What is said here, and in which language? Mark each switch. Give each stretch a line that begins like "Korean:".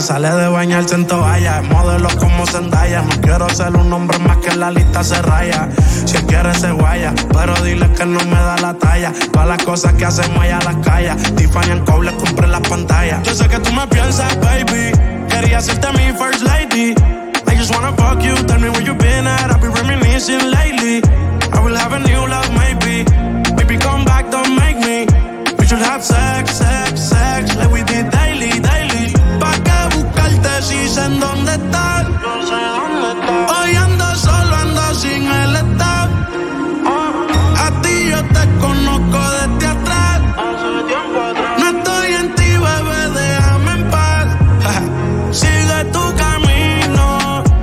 Spanish: Sale de bañarse en toalla, modelo como Zendaya. No quiero ser un hombre más que la lista se raya. Si quieres se guaya, pero dile que no me da la talla. Pa' las cosas que hacemos allá las calla. Tiffany en cobre, compré las pantallas. Yo sé que tú me piensas, baby. Quería hacerte mi
English: first lady. I just wanna fuck you, tell me where you been at. I've been reminiscing lately. I will have a new love, maybe. Baby, come back, don't make me. We should have sex, sex, sex. Like we did daily, daily.
Spanish: Pa' qué buscarte si sé en dónde estás. Yo sé dónde estás. Hoy ando solo, ando sin el stop. A ti yo te conozco desde atrás. Hace tiempo atrás. No estoy en ti, bebé, déjame en paz. Sigue tu camino.